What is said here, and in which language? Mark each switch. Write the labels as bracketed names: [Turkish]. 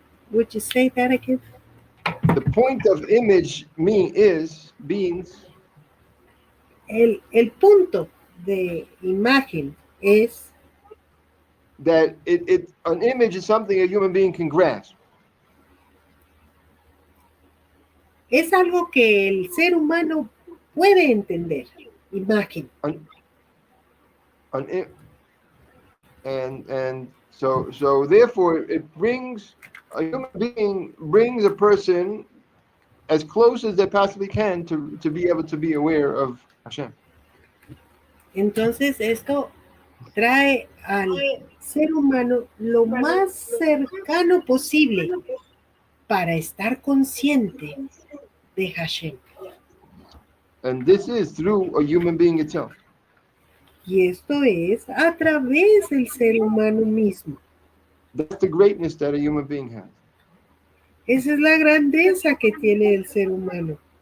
[English] Would you say that again? The point of image beings. [Spanish] El punto de imagen es [English] that an image is something a human being can grasp. [Spanish] Es algo que el ser humano puede entender. Imagen. [English] And so therefore it brings a human being brings a person as close as they possibly can to be able to be aware of Hashem. [Spanish] Entonces esto trae al ser humano lo más cercano posible para estar consciente de Hashem. [English] And this is through a human being itself. [Spanish] Y esto es a través del ser humano mismo. [English] That's the greatness that a human being has. [Spanish] Esa es la grandeza que tiene el ser humano.